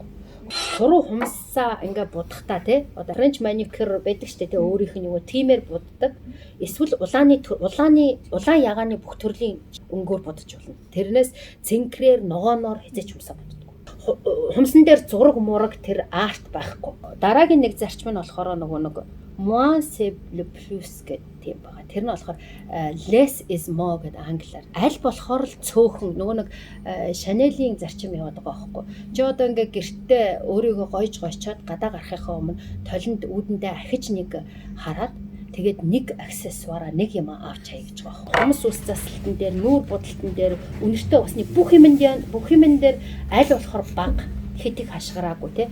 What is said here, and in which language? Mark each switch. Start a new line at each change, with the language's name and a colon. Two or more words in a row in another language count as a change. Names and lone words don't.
Mongolian: Хуруу хумсаа ингээ будахтаа тий одоо
English: French manicure
Mongolian: байдаг штэ тий өөрийнх нь нөгөө тиймэр буддаг эсвэл улаан ягааны бүх төрлийн өнгөөр будаж болно. Тэрнээс цэнкрээр ногооноор хязгаарч юмсаа хумсан дээр зураг мураг тэр арт байхгүй. Дараагийн нэг зарчим нь болохоор нөгөө нэг
French: moins c'est le plus
Mongolian: гэдэг тийм байгаа. Тэр нь болохоор
English: less is more
Mongolian: гэдэг англиар. Аль болохоор л цөөхөн нөгөө нэг Chanel-ийн зарчим яваад байгаа байхгүй. Чи одоо ингээ гэртээ өөрийгөө гойчоод гадаа гарахынхаа өмнө толинд үүдэндээ ахиж нэг хараад тэгээд нэг аксессуараа нэг юм авч хай гэж байгаа. Хумс ус заслалтан дээр, нүүр будалтан дээр, үнэртэй усны бүх юмн дээр аль болохоор бага хитийг хашгираагүй те.